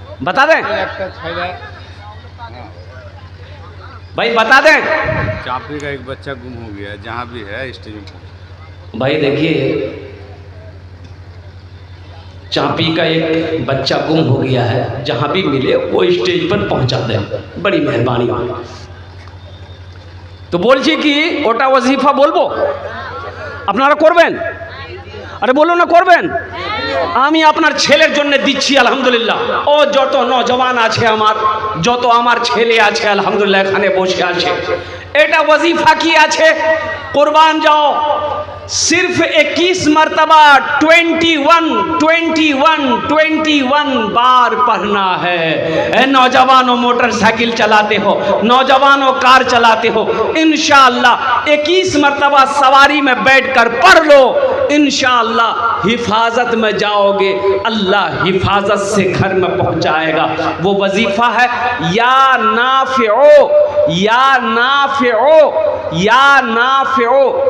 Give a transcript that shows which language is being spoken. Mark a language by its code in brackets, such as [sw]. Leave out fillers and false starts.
[hi] बता दें भाई, बता दें। चापी का एक बच्चा गुम हो गया, जहाँ भी है स्टेज में। भाई देखिए, चापी का एक बच्चा गुम हो गया है, जहाँ भी मिले वो स्टेज पर पहुंचा दें, बड़ी मेहरबानी होगी। [bn] तो बोलছি কি ওটা ওয়াজিফা বলবো, আপনারা করবেন? আরে বলো না করবেন? আমি আপনার ছেলের জন্য দিচ্ছি আলহামদুলিল্লাহ। ও যত নওজওয়ান আছে আমার, যত আমার ছেলে আছে আলহামদুলিল্লাহ এখানে বসে আছে, এটা ওয়াজিফা কি আছে, কুরবান যাও, [hi] सिर्फ 21 मरतबा 21 बार पढ़ना है। नौजवानों मोटरसाइकिल चलाते हो, नौजवानों कार चलाते हो, इंशाअल्लाह 21 मरतबा सवारी में बैठकर पढ़ लो, इंशाअल्लाह हिफाजत में जाओगे, अल्लाह हिफाजत से घर में पहुंचाएगा। वो वजीफा है या नाफिओ, या नाफिओ, या नाफिओ।